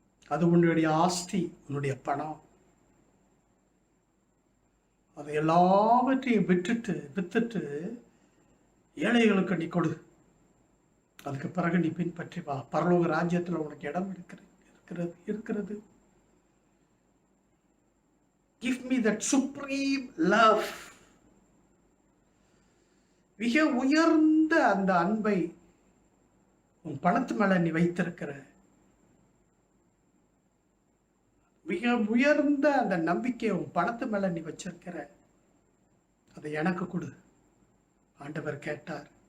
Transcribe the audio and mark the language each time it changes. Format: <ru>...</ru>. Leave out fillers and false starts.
<ta>அது உன்னுடைய ஆஸ்தி, உன்னுடைய பணம். அதை எல்லாவற்றையும் வித்துட்டு ஏழைகளுக்கு நீ கொடு. அதுக்கு பிறகு நீ பின்பற்றி வா. பரலோக ராஜ்யத்தில் உனக்கு இடம் இருக்கிறது.</ta> <en>Give me that supreme love.</en> <ta>மிக உயர்ந்த அந்த அன்பை உன் பணத்து மேல நீ வைத்திருக்கிற, மிக உயர்ந்த அந்த நம்பிக்கையை உன் பணத்து மேல நீ வச்சிருக்கிற, அதை எனக்கு கொடு. ஆண்டவர் கேட்டார்.</ta>